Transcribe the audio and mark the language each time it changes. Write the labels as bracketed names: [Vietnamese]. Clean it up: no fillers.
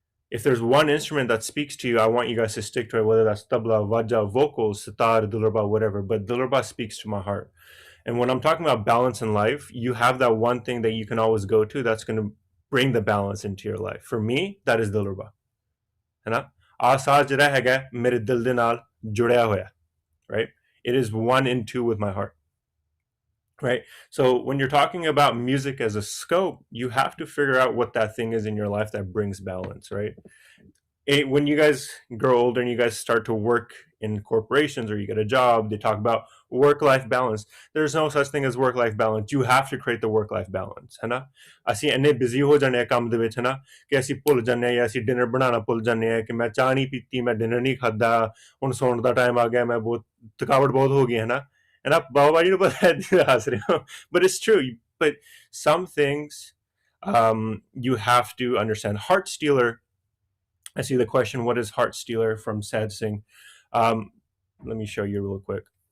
[English] If there's one instrument that speaks to you, I want you guys to stick to it, whether that's tabla, vaja, vocals, sitar, dilruba, whatever. But dilruba speaks to my heart. And when I'm talking about balance in life, you have that one thing that you can always go to that's going to bring the balance into your life. For me, that is dilruba. है ना? [Punjabi] आसाज जरा हैगा मेरे दिल दे नाल जुड़िया होया, right? [English] It is 1 and 2 with my heart, right? So when you're talking about music as a scope, you have to figure out what that thing is in your life that brings balance, right? When you guys grow older and you guys start to work in corporations or you get a job, they talk about work-life balance. There's no such thing as work-life balance. You have to create the work-life balance, है ना? [Punjabi] ਅਸੀਂ ਇੰਨੇ busy ਹੋ ਜਾਂਦੇ ਆ ਕੰਮ ਦੇ ਵਿੱਚ, ਹੈ ਨਾ, ਕਿ ਅਸੀਂ ਭੁੱਲ ਜਾਂਦੇ ਆ, ਅਸੀਂ ਡਿਨਰ ਬਣਾਉਣਾ ਭੁੱਲ ਜਾਂਦੇ ਆ, ਕਿ ਮੈਂ ਚਾਹ ਨਹੀਂ ਪੀਤੀ, ਮੈਂ ਡਿਨਰ ਨਹੀਂ ਖਾਦਾ, ਹੁਣ ਸੌਣ ਦਾ ਟਾਈਮ ਆ ਗਿਆ, ਮੈਂ ਬਹੁਤ ਥਕਾਵਟ ਬਹੁਤ ਹੋ ਗਈ, ਹੈ ਨਾ. And ਬਾਬਾ ਜੀ ਨੂੰ ਪਤਾ ਹੈ ਹੱਸ ਰਹੇ ਹੋ, [English] but it's true. But some things you have to understand. Heart stealer, I see the question, what is heart stealer, from Sad Singh. Let me show you real quick.